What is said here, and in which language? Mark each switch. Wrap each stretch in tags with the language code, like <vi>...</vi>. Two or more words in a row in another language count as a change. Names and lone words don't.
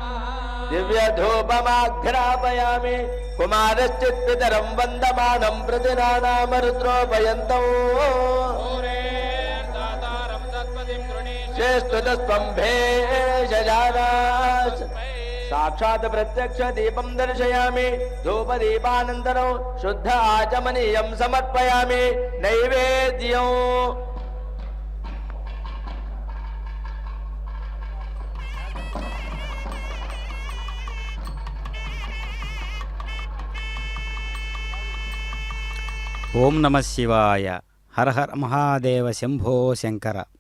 <sa>दिव्यधूपमाघ्रापयामि कुमारश्चित्पितरं वन्दमानं प्रतिनानामरुद्रोपयन्तौ श्रेष्ठुतस्त्वं भेषजानाश्च साक्षात् प्रत्यक्ष दीपं दर्शयामि धूपदीपानन्तरं शुद्ध आचमनीयं समर्पयामि नैवेद्यं ఓం నమ శివాయ. హర హర మహాదేవ శంభో శంకర.</sa>